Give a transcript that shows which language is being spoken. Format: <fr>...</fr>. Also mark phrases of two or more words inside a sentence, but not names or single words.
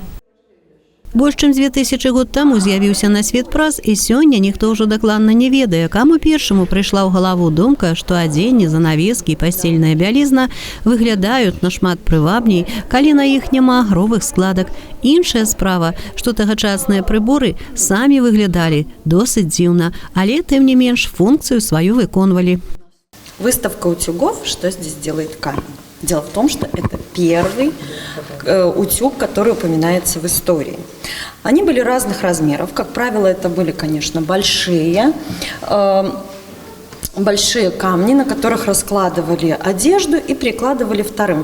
<be>Больш чым 2000 год таму з'явіўся на свет прас, і сёння ніхто ўжо дакладна не ведае, каму першаму прыйшла ў галаву думка, што адзенне, занавескі і пасцельная бялізна выглядаюць нашмат прывабней, калі на іх няма агровых складак. Іншая справа, што тагачасныя прыборы самі выглядалі досыць дзіўна, але, тым не менш, функцыю сваю выконвалі.</be> <ru>Выставка утюгов «Что здесь делает камень?» Дело в том, что это первый утюг, который упоминается в истории. Они были разных размеров. Как правило, это были, конечно, большие камни, на которых раскладывали одежду и прикладывали вторым.</ru>